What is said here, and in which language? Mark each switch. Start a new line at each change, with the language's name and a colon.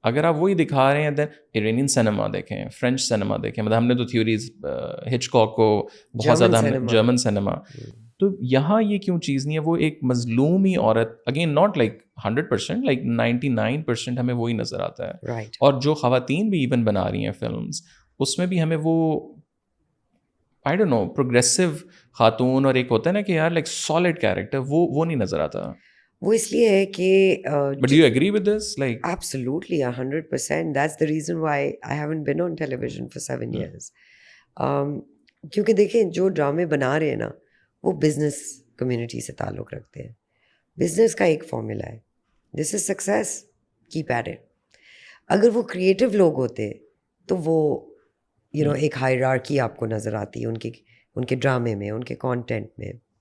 Urdu: اگر آپ وہی دکھا رہے ہیں دین ایرینین سنیما دیکھیں, فرینچ سنیما دیکھیں, مطلب ہم نے تو تھیوریز ہچکاک کو بہت زیادہ, ہم نے جرمن سنیما, تو یہاں یہ کیوں چیز نہیں ہے؟ وہ ایک مظلوم ہی عورت,
English: again not like 100%, like 99%
Urdu: ہمیں وہی نظر آتا ہے. اور جو خواتین بھی ایون بنا رہی ہیں فلمز, اس میں بھی ہمیں وہ
English: I don't know
Urdu: پروگریسو خاتون, اور ایک ہوتا ہے نا کہ یار لائک سالڈ کیریکٹر, وہ نہیں نظر آتا. وہ اس لیے ہے کہ
English: But do you agree with this? Like absolutely 100%. That's the reason why I haven't been on television for 7 years.
Urdu: کیونکہ دیکھیں جو ڈرامے بنا رہے ہیں نا, وہ بزنس کمیونٹی سے تعلق رکھتے ہیں. بزنس کا ایک فارمولا ہے,
English: This is success, keep at it.
Urdu: اگر وہ کریٹو لوگ ہوتے تو وہ یو نو ایک ہائرارکی آپ کو نظر آتی ہے ان کے ڈرامے میں, ان کے کانٹینٹ میں.